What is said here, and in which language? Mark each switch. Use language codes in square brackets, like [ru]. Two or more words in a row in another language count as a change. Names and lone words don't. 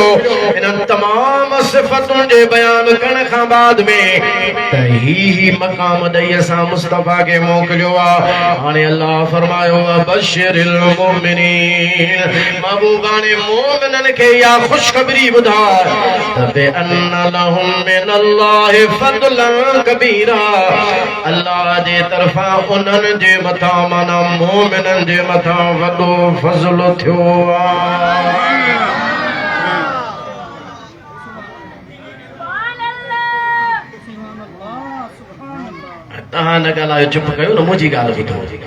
[sd] इन तमाम सिफ़तुनि जे बयान करण खां बाद में त ही मक़ाम ॾेई असां मुस्तफा के मोकिलियो आहे। हाणे अल्लाह फरमायो [ar] بشر المؤمنين [sd] महबूबा ने मोमिनन खे या खुशखबरी ॿुधाए त [ar] بأن لهم من الله فضلا كبيرا. [sd] अल्लाह जे तरफ़ां उन्हनि जे मथां माना मोमिनन जे मथां वॾो फज़ल थियो आहे। तहां न ॻाल्हायो, चुप कयो न, मुंहिंजी ॻाल्हि ॿुधो।